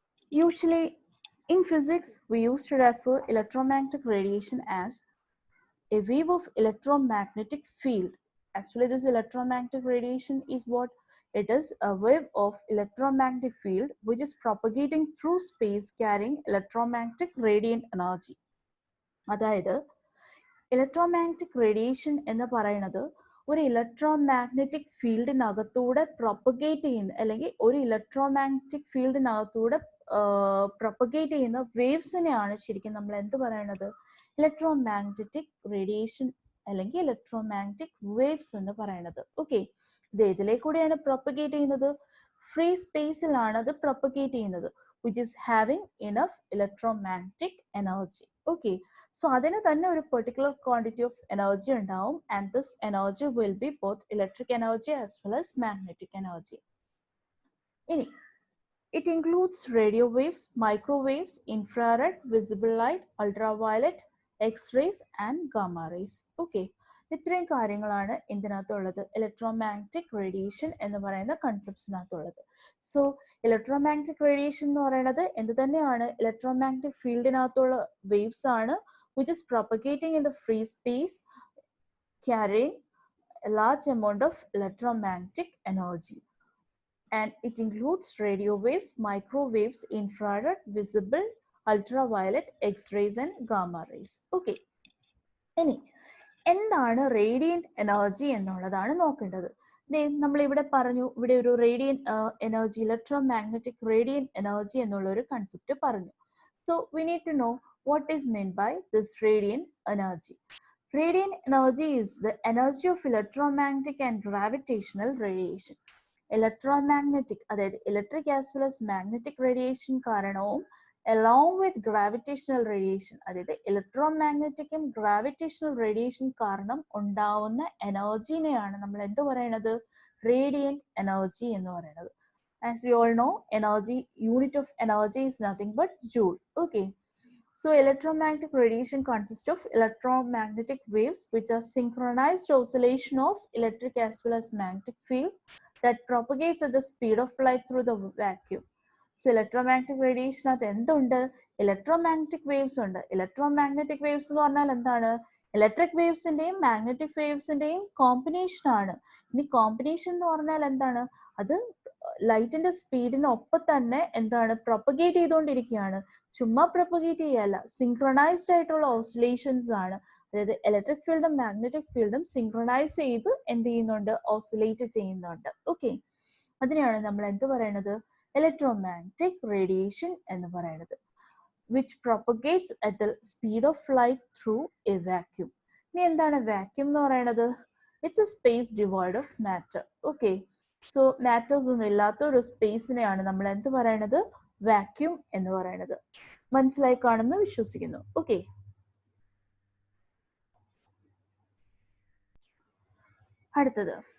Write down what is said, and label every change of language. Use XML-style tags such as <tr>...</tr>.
<en>Usually in physics, we used to refer electromagnetic radiation as a wave of electromagnetic field. Actually, this electromagnetic radiation is what? It is a wave of electromagnetic field which is propagating through space carrying electromagnetic radiant energy.</en> <ml>അതായത് electromagnetic radiation എന്ന് പറയുന്നത് ഒരു electromagnetic ഫീൽഡിനകത്തൂടെ propagate ചെയ്യുന്ന അല്ലെങ്കിൽ ഒരു electromagnetic ഫീൽഡിനകത്തൂടെ propagate ചെയ്യുന്ന വേവ്സിനെയാണ് ശരിക്കും നമ്മൾ എന്ത് പറയണത്? ഇലക്ട്രോമാഗ്നറ്റിക് റേഡിയേഷൻ അല്ലെങ്കിൽ ഇലക്ട്രോമാഗ്നറ്റിക് വേവ്സ് എന്ന് പറയുന്നത്. ഓക്കെ, ഇത് ഏതിലേക്കൂടെയാണ് പ്രൊപ്പഗേറ്റ് ചെയ്യുന്നത്? ഫ്രീ സ്പേസിലാണ് അത് പ്രൊപ്പഗേറ്റ് ചെയ്യുന്നത്,</ml> <en>which is having enough electromagnetic energy. Okay, so</en> <ml>അതിന് തന്നെ ഒരു</ml> <en>particular quantity of energy</en> <ml>ഉണ്ടാവും,</ml> <en>and this energy will be both electric energy as well as magnetic energy. ഇനി it includes radio waves, microwaves, infrared, visible light, ultraviolet, x-rays and gamma rays.</en> <ml>Okay, ഇത്രയും കാര്യങ്ങളാണ് ഇതിനകത്തുള്ളത്, electromagnetic radiation എന്ന് പറയുന്ന കൺസെപ്റ്റ്സിനകത്തുള്ളത്. So electromagnetic radiation എന്ന് പറയുന്നത് എന്ത് തന്നെയാണ്? Electromagnetic ഫീൽഡിനകത്തുള്ള waves ആണ്</ml> <en>which is propagating in the free space carrying a large amount of electromagnetic energy. And it includes radio waves, microwaves, infrared, visible, ultraviolet, x-rays and gamma rays.</en> <ml>Okay, ഇനി എന്താണ് Radiant energy എന്നുള്ളതാണ് നോക്കേണ്ടത്. നമ്മൾ ഇവിടെ പറഞ്ഞു, ഇവിടെ ഒരു Radiant energy, electromagnetic Radiant energy എന്നുള്ള ഒരു കൺസെപ്റ്റ് പറഞ്ഞു.</ml> <en>So we need to know what is meant by this radiant energy. Radiant energy is the energy of electromagnetic and gravitational radiation.</en> <ml>Electromagnetic, അതായത്</ml> <en>electric as well as magnetic radiation</en> <ml>കാരണവും</ml> <en>along with gravitational radiation,</en> <ml>അതായത് ഇലക്ട്രോമാഗ്നറ്റിക്കും gravitational radiation കാരണം ഉണ്ടാവുന്ന എനർജിനെയാണ് നമ്മൾ എന്ത് പറയണത്? Radiant energy എന്ന് പറയുന്നത്.</ml> <en>As we all know, energy, unit of energy is nothing but joule. Okay, so electromagnetic radiation consists of electromagnetic waves which are synchronized oscillation of electric as well as magnetic field that propagates at the speed of light through the vacuum. So electromagnetic radiation at</en> <ml>എന്തുണ്ട്? Electromagnetic waves ഉണ്ട്. Electromagnetic waves എന്ന് പറഞ്ഞാൽ എന്താണ്? Electric വേവ്സിന്റെയും magnetic വേവ്സിന്റെയും combination ആണ്. ഇനി combination എന്ന് പറഞ്ഞാൽ എന്താണ്? അത് ലൈറ്റിന്റെ സ്പീഡിനൊപ്പം തന്നെ എന്താണ്? പ്രൊപ്പഗേറ്റ് ചെയ്തുകൊണ്ടിരിക്കുകയാണ്. ചുമ്മാ പ്രൊപ്പഗേറ്റ് ചെയ്യല്ല, സിങ്ക്രണൈസ്ഡ് ആയിട്ടുള്ള ഓസിലേഷൻസ് ആണ്. അതായത് ഇലക്ട്രിക് ഫീൽഡും മാഗ്നറ്റിക് ഫീൽഡും സിങ്ക്രണൈസ് ചെയ്ത് എന്ത് ചെയ്യുന്നുണ്ട്? ഓസിലേറ്റ് ചെയ്യുന്നുണ്ട്. ഓക്കെ, അതിനെയാണ് നമ്മൾ എന്ത് പറയുന്നത്? ഇലക്ട്രോമാഗ്നറ്റിക് റേഡിയേഷൻ എന്ന് പറയുന്നത്,</ml> <en>which propagates at the speed of light through a vacuum.</en> <ml>ഇനി എന്താണ് വാക്യൂം എന്ന് പറയുന്നത്?</ml> <en>It's a space devoid of matter.</en> <ml>Okay, so matters ഒന്നും ഇല്ലാത്ത ഒരു സ്പേസിനെയാണ് നമ്മൾ എന്ത് പറയണത്? വാക്യൂം എന്ന് പറയുന്നത്. മനസ്സിലായി കാണുമെന്ന് വിശ്വസിക്കുന്നു. ഓക്കെ, അടുത്തത്</ml>